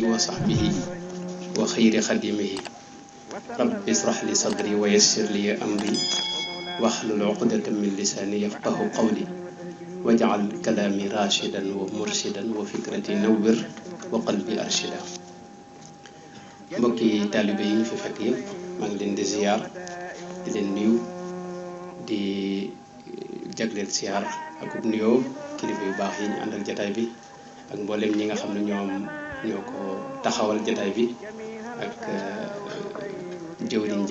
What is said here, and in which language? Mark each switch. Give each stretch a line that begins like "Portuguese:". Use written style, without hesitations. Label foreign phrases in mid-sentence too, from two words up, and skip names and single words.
Arabic: وصحبه وخير خدمه رب اشرح لي صدري ويسر لي أمري واحلل عقدة من لساني يفقه قولي واجعل كلامي راشدا ومرشدا وفكرتي نور وقلبي أرشدا.
Wolof: mbokki taalibe yi ñu fi fekk yëpp maa ngi leen di ziar di leen nuyu di jagleel ziar ak nuyoo kilifa yu baax yi ñu àndal jataay bi ak mboolem ñi nga xam ne ñoo ko taxawal jataay bi ak jëwriñ ji